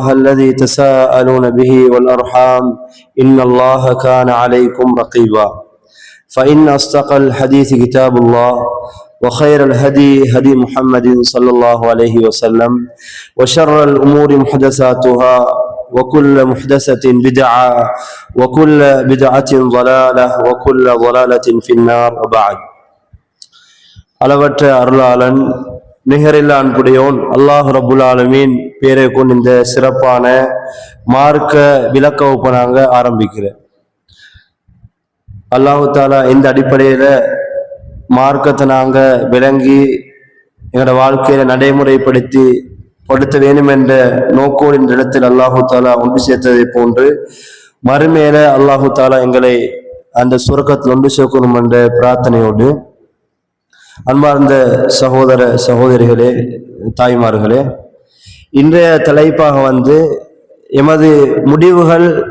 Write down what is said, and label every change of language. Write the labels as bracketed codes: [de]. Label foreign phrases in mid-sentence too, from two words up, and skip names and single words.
[ar] الذي تساءلون به والأرحام إن الله كان عليكم رقيبا فإن أصدق الحديث كتاب الله وخير الهدي هدي محمد صلى الله عليه وسلم وشر الأمور محدثاتها وكل محدثة بدعة وكل بدعة ضلالة وكل ضلالة في النار وبعد [ta] அளவற்ற அருளாளன் நிகரில்லா அன்புடையோன் அல்லாஹ் [ar] رب العالمين [ta] பேரை கொண்டு இந்த சிறப்பான மார்க்க விளக்க வகுப்பை நாங்கள் ஆரம்பிக்கிறேன். [ar] الله تعالى [ta] இந்த அடிப்படையில் மார்க்கத்தை நாங்கள் விளங்கி எங்களோட வாழ்க்கையில நடைமுறைப்படுத்த வேண்டும் என்ற நோக்கோடு இந்த இடத்தில் [ar] الله تعالى [ta] ஒன்று சேர்த்ததை போன்று மறுமையில [ar] الله تعالى [ta] எங்களை அந்த சுரக்கத்தில் ஒன்று சேர்க்கணும் என்ற பிரார்த்தனையோடு அன்பார்ந்த சகோதர சகோதரிகளே, தாய்மார்களே, இன்றைய தலைப்பாக எமது முடிவுகள்